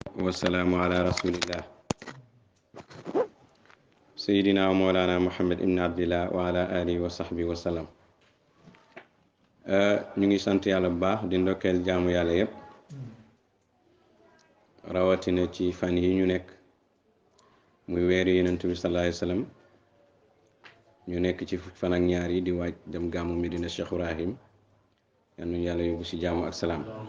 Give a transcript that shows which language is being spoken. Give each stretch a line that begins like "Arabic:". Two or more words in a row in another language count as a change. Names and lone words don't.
Arabic: والسلام على رسول الله سيدنا ومولانا محمد ابن عبد الله وعلى آله وصحبه وسلم
Wolof: ñu ngi sant yàlla bu baax di ndokkeel jaamu yàlla yépp rawatina ci fan yi ñu nekk muy weeru Yonent bi
Arabic: صلى الله عليه وسلم
Wolof: ñu nekk ci fukki fan ak ñaar yi di waaj dem gàmmu Medina Cheikh Ibrahim yal nañu yàlla yóbbu ci jaamu ak salaam